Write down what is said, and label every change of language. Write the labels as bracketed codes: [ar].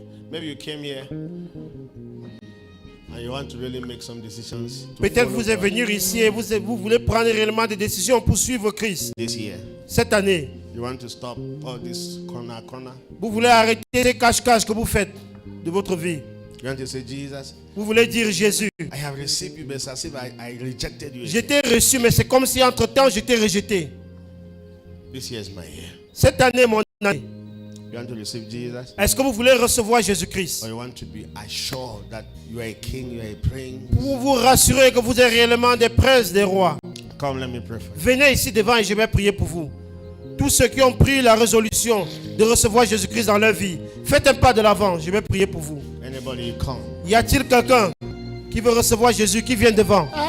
[en] Maybe you came here and you want to really make some decisions to [fr] Peut-être [en] follow [fr] vous êtes [en] God [fr] venu ici et vous voulez prendre réellement des décisions pour suivre Christ. [en] this year. [fr] Cette année, [en] You want to stop all this corner. [fr] vous voulez arrêter ces cache-cache que vous faites de votre vie. [en] You want to say, Jesus, [fr] Vous voulez dire Jésus, [en] I have received you, but it's as if I rejected you. [fr] je t'ai reçu, mais c'est comme si entre-temps je t'ai rejeté. [en] This year is my year. [fr] Cette année, mon année. [en] You want to receive Jesus? [fr] Est-ce que vous voulez recevoir Jésus-Christ? [en] Or you want to be assured that you are a king, you are a prince? [fr] Pour vous rassurer que vous êtes réellement des princes, des rois. [en] Come, let me pray for you. [fr] Venez ici devant et je vais prier pour vous. Tous ceux qui ont pris la résolution de recevoir Jésus-Christ dans leur vie, faites un pas de l'avant, je vais prier pour vous. [en] Anybody, come. [fr] Y a-t-il quelqu'un qui veut recevoir Jésus qui vient devant?